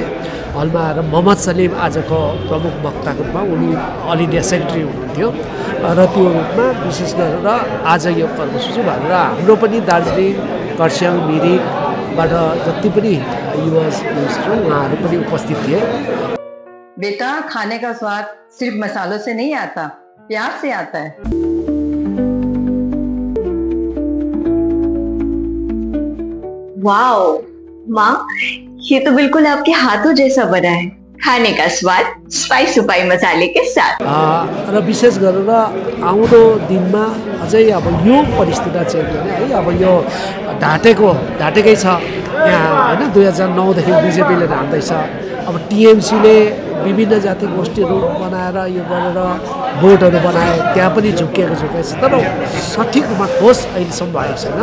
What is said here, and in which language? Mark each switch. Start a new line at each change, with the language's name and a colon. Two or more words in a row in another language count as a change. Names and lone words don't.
Nepali: हलमा आएर मोहम्मद सलिम आजको प्रमुख वक्ताको रूपमा, उनी
English: all India secretary
Nepali: हुनुहुन्थ्यो र त्यो रूपमा विशेष गरेर आज यो कर्मसूची भनेर हाम्रो पनि दार्जिलिङ, खरसाङ, मिरिकबाट जति पनि युवा उहाँहरू पनि उपस्थित थिए।
Hindi: बेटा, खाने का स्वाद सिर्फ मसालों से नहीं आता, प्यार से आता है। वाओ माँ, ये तो बिल्कुल आपके हाथों जैसा बना है। खाने का स्वाद स्पाइस सुपाई मसाले के साथ।
Nepali: र विशेष गरेर आउँदो दिनमा अझै अब यो परिस्थिति चेन्ज गर्ने है, अब यो ढाटेकै छ यहाँ होइन। 2009देखि बिजेपीले ढाल्दैछ। अब टिएमसीले विभिन्न जाति गोष्ठीहरू बनाएर यो गरेर बोर्डहरू बनाए, त्यहाँ पनि झुक्किएको छ, तर सठिक रूपमा ठोस अहिलेसम्म भएको छैन।